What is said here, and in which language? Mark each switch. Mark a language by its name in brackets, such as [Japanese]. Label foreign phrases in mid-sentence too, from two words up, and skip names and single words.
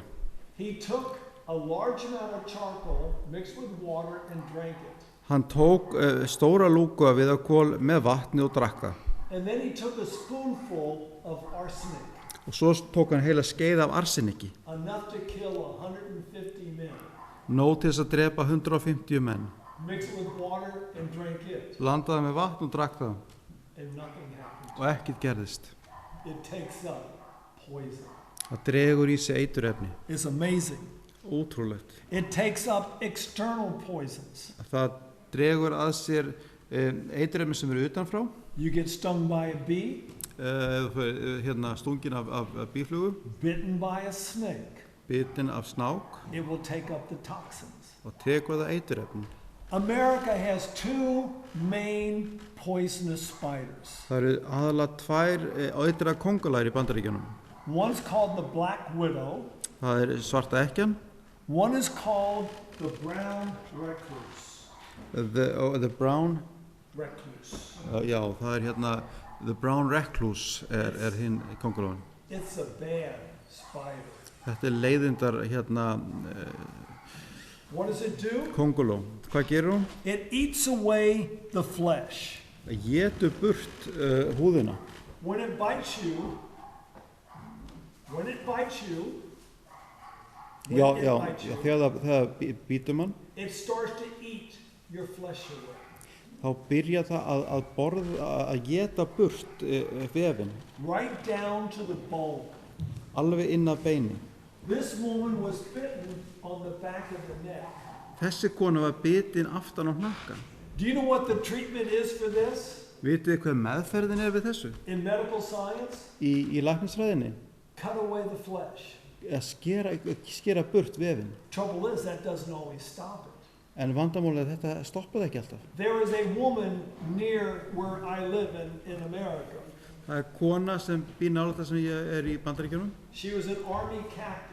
[English] He took a large amount of charcoal mixed with water and drank it. [Icelandic] Hann tók stóra lúku af viðarkol með vatni og drakk það. [English] And then he took a spoonful of arsenic, [Icelandic] Og svo tók hann heila skeið af arseniki. [English] enough to kill 150 men, [Icelandic] Nóg til þess að drepa 150 menn. [English] mixed it with water and drank it, [Icelandic] Landaði með vatn og drakk það [English] and nothing happened. [Icelandic] og ekkert gerðist. [English] It takes up poison. [Icelandic] Það dregur í sig eiturefni. [English] It's amazing. [Icelandic] Ótrúlegt. [English] It takes up external poisons. [Icelandic] Það dregur að sér eiturefni sem eru utanfrá. [English] You get stung by a bee, [Icelandic] Stungin af býflugu, [English] bitten by a snake. [Icelandic] bitin af snák [English] It will take up the toxins. [Icelandic] og tekur það eiturefni. [English] America has two main poisonous spiders. [Icelandic] Það eru aðalega tvær eitraðar kóngulær í Bandaríkjunum. [English] One's called the black widow. [Icelandic] Það svarta ekkjan. [English] One is called the brown recluse. The brown, Recluse. [Icelandic] já, það [English] the brown recluse [Icelandic] hinn kóngulóin. [English] It's a bad spider. [Icelandic] Þetta leiðindar [English] What does it do? [Icelandic] kónguló. Hvað gerir hún? [English] It eats away the flesh. [Icelandic] Það étur burt húðina. [English] When it bites you, [Icelandic] Þegar það bítur mann, [English] it starts to eat your flesh away. [Icelandic] þá byrja það að éta burt vefinn, [English] Right down to the bone. [Icelandic] alveg inn að beini. [English] This woman was bitten on the back of the neck. [Icelandic] Þessi kona var bitin aftan á hnakkan. [English] Do you know what the treatment is for this [Icelandic] Vitið þið hvað meðferðin er við þessu? [English] in medical science? [Icelandic] Í læknisfræðinni? [English] Cut away the flesh. [Icelandic] Að skera burt vefinn. [English] Trouble is, that doesn't always stop it. [Icelandic] En vandamálið er þetta stoppaði ekki alltaf. [English] There is a woman near where I live in America. [Icelandic] Það er kona sem býr nálægt það sem ég er í Bandaríkjunum. [English] She was an army captain.